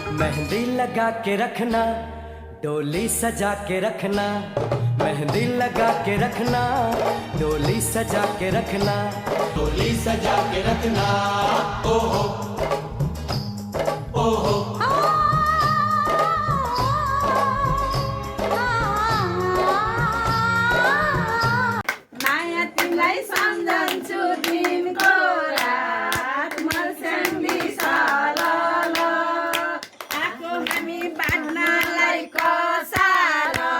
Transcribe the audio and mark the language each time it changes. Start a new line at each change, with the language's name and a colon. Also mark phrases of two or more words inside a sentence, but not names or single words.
Hindi: मेहंदी लगा के रखना, डोली सजा के रखना। मेहंदी लगा के रखना, डोली सजा के रखना। डोली सजा के रखना। ओहो ओहो
Nepali: माया तिमीलाई सम्झन्छु दिनको रात मर्स्याङ्गी सालल आएको हामी बाँड्नलाई कसार